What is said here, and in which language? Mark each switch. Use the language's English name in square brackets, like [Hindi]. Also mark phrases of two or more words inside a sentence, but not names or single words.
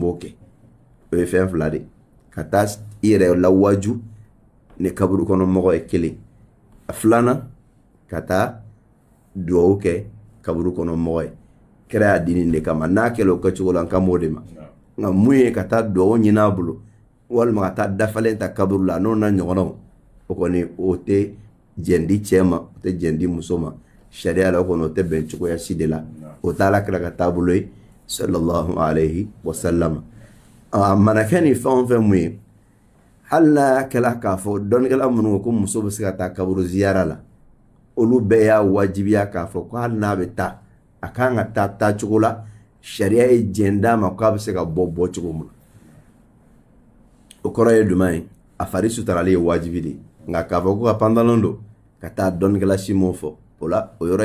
[Bambara] b'o kɛ o ye fɛn fila de ka taa i yɛrɛ lawaju ni kaburu kɔnɔ mɔgɔ ye kelen a filanan ka taa duwawu kɛ kaburu kɔnɔ mɔgɔ ye kɛra y'a di nin de kama n'a kɛla o kɛcogo la n kan b'o de ma nka mun ye ka taa duwawu ɲini a bolo walima ka taa dafalen ta kaburu la n'o na ɲɔgɔnnaw o kɔni o tɛ jɛndi cɛ ma o tɛ jɛndi muso ma sariya la o kɔni o tɛ bɛn cogoya si de la o t'a la kira ka taabolo ye [Arabic] صلى الله عليه وسلم [Bambara] a mana kɛ ni fɛn o fɛn mun ye hali n'a y'a kɛla k'a fɔ dɔnnikɛla minnu ko muso bɛ se ka taa kaburu ziyara la olu bɛɛ y'a wajibiya k'a fɔ ko hali n'a bɛ taa a kan ka taa taacogo la sariya ye jɛn d'a ma k'a bɛ se ka bɔ cogo min o kɔrɔ ye jumɛn ye a fari sutarali ye wajibi de nka k'a fɔ ko ka pantalon don ka taa dɔnnikɛla si m'o fɔ o la o yɔrɔ